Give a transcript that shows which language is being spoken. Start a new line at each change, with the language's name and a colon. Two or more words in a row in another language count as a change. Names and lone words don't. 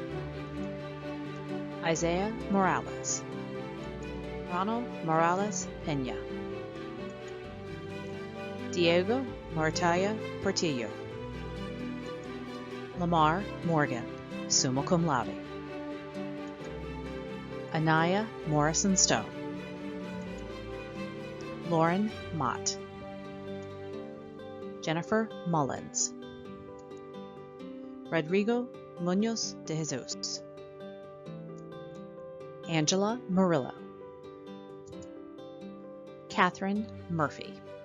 English: Isaiah Morales. Ronald Morales Peña. Diego Martaya Portillo. Lamar Morgan, summa cum laude. Anaya Morrison Stone. Lauren Mott. Jennifer Mullins. Rodrigo Munoz de Jesus. Angela Murillo. Catherine Murphy.